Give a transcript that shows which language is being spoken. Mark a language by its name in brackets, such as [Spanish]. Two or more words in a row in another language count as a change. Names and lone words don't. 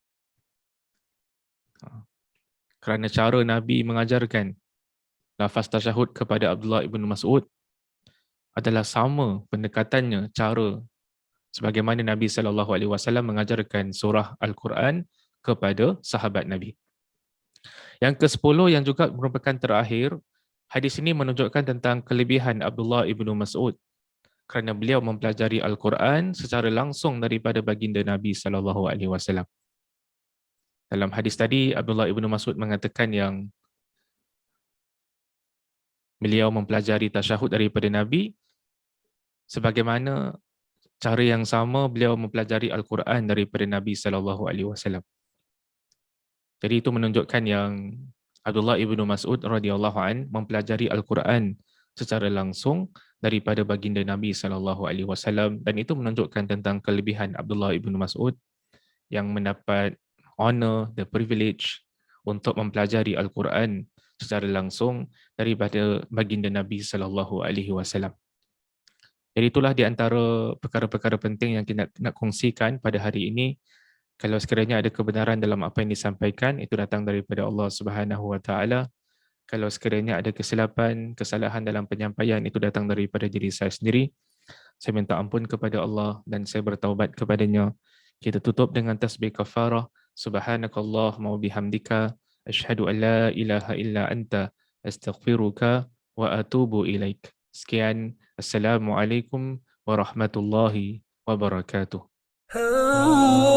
[Malay] Kerana cara Nabi mengajarkan lafaz tasyahud kepada Abdullah ibn Mas'ud adalah sama pendekatannya cara sebagaimana Nabi SAW mengajarkan surah Al-Quran kepada sahabat Nabi. Yang ke-10 yang juga merupakan terakhir, hadis ini menunjukkan tentang kelebihan Abdullah ibn Mas'ud kerana beliau mempelajari Al-Quran secara langsung daripada baginda Nabi SAW. Dalam hadis tadi, Abdullah ibn Mas'ud mengatakan yang beliau mempelajari tasyahud daripada Nabi sebagaimana cara yang sama beliau mempelajari Al-Quran daripada Nabi [Arabic] صلى الله عليه وسلم. [Malay] Jadi itu menunjukkan yang Abdullah ibnu Mas'ud [Arabic] رضي الله عن [Malay] mempelajari Al-Quran secara langsung daripada baginda Nabi [Arabic] صلى الله عليه وسلم, [Malay] dan itu menunjukkan tentang kelebihan Abdullah ibnu Mas'ud yang mendapat [English] honor, the privilege [Malay] untuk mempelajari Al-Quran secara langsung daripada baginda Nabi [Arabic] صلى الله عليه وسلم. [Malay] Jadi itulah di antara perkara-perkara penting yang kita nak kongsikan pada hari ini. Kalau sekiranya ada kebenaran dalam apa yang disampaikan, itu datang daripada Allah [Arabic] سبحانه وتعالى. [Malay] Kalau sekiranya ada kesilapan, kesalahan dalam penyampaian, itu datang daripada diri saya sendiri. Saya minta ampun kepada Allah dan saya bertaubat kepadanya. Kita tutup dengan tasbih kafarah. [Arabic] سبحانك اللهم وبحمدك أشهد أن لا إله إلا أنت أستغفرك وأتوب إليك. [Malay] Sekian. [Arabic] السلام عليكم ورحمة الله وبركاته.